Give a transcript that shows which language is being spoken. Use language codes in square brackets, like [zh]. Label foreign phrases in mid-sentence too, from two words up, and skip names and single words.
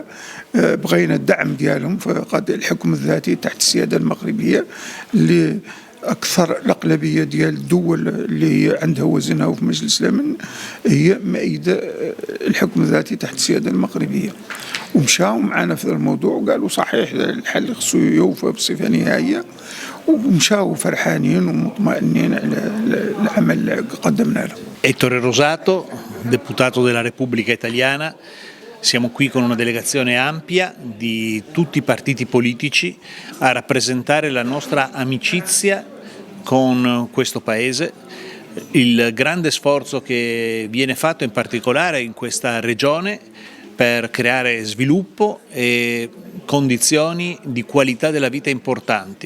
[ar] بغينا الدعم ديالهم في قضية الحكم الذاتي تحت السيادة المغربية اللي أكثر الأغلبية ديال الدول اللي هي عندها وزنها في مجلس الأمن هي مؤيدة الحكم الذاتي تحت السيادة المغربية. ومشاو معنا في هذا الموضوع وقالوا صحيح الحل خصو يوفى بصفة نهائية، ومشاو فرحانين ومطمئنين على العمل اللي قدمنا له. [it] Ettore Rosato, deputato della Repubblica Italiana. Siamo qui con una delegazione ampia di tutti i partiti politici a rappresentare la nostra amicizia con questo Paese, il grande sforzo che viene fatto in particolare in questa regione per creare sviluppo e condizioni di qualità della vita importanti.